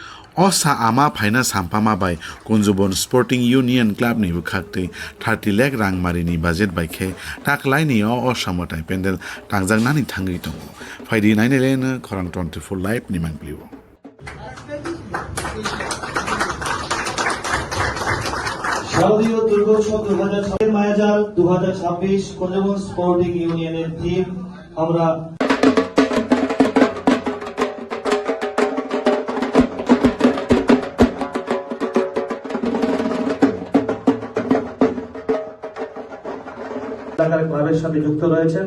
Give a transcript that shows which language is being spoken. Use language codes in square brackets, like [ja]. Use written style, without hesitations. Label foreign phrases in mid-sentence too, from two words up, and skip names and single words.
[trp] Osa ama phaina sampama bai Kunjubon Sporting Union Club ni bukhakti 30 lakh rang marini budget bai khe taklai ni o samotai pendel tangjang nani thangi tongo phaidi nainele na khorang 24 live ni mangpliwo [bn] শারদীয় দুর্গোৎসব 2026 মায়াজাল 2026 কুঞ্জবন স্পোর্টিং ইউনিয়নের থিম আমরা ক্লাবের সাথে যুক্ত রয়েছেন।